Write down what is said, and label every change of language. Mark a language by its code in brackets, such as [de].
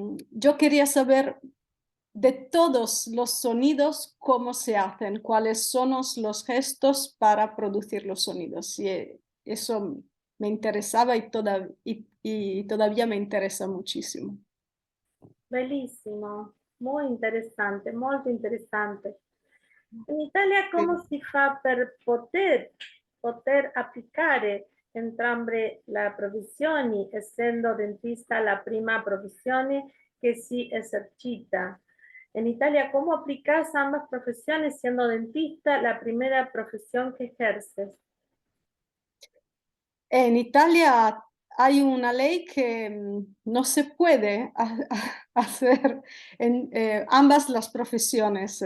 [es] Yo quería saber de todos los sonidos cómo se hacen, cuáles son los gestos para producir los sonidos. Y eso me interesaba y todavía me interesa muchísimo. [it] Bellissimo, molto interessante. In Italia [es] Sí. [it] come si fa per poter applicare entrambe le professioni, essendo dentista la prima professione che si esercita? [es] En Italia, ¿cómo aplicas ambas profesiones siendo dentista la primera profesión que ejerces? En Italia hay una ley que no se puede hacer en ambas las profesiones.